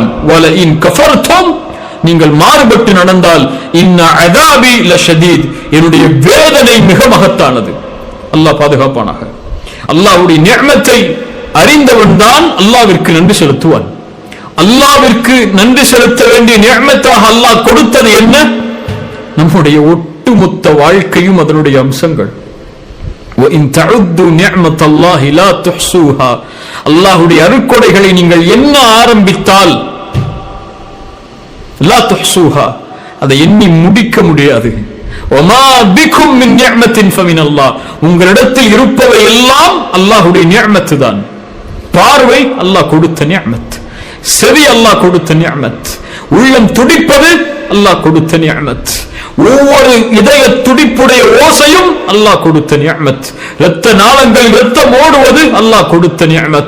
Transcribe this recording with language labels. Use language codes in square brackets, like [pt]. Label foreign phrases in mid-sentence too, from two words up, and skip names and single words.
[ar] ولئن كفرتم, [ta] நீங்கள் மாறுபட்டு நடந்தால் [ar] إن عذابي لشديد, [ta] என்னுடைய வேதனை மிக மகத்தானது. அல்லாஹ் பாதுகாப்பானாக. அல்லாஹ்வுடைய நிஅமத்தை அறிந்தவன் தான் அல்லாஹ்விற்கு நன்றி செலுத்துவான். அல்லாஹ்விற்கு நன்றி செலுத்த வேண்டிய நிஅமத்தாக அல்லாஹ் கொடுத்தது என்ன? நம்முடைய ஒட்டுமொத்த வாழ்க்கையும் அதனுடைய அம்சங்கள். [ar] وَإِن تَعُدُّوا نِعْمَةَ اللَّهِ لَا تُحْصُوهَا. [ta] அல்லாஹ்வுடைய அருட்கொடைகளை நீங்கள் என்ன ஆரம்பித்தால் [ar] لا تحصوها, [ta] அதை எண்ணி முடிக்க முடியாது. [ar] وَمَا بِكُم مِّن نِعْمَةٍ فَمِنَ اللَّهِ. [ta] உங்களிடத்தில் இருப்பவை எல்லாம் அல்லாஹ்வுடைய நிஅமத் தான். பார்வை அல்லாஹ் கொடுத்த நிஅமத், செவி அல்லாஹ் கொடுத்த நிஅமத், உள்ளம் துடிப்பது அல்லாஹ் கொடுத்த நிஅமத், ஒவ்வொரு இதய துடிப்புடைய ஓசையும் அல்லாஹ் கொடுத்த நிஅமத், இரத்த நாளங்கள் இரத்தம் ஓடுவது அல்லாஹ் கொடுத்த நிஅமத்.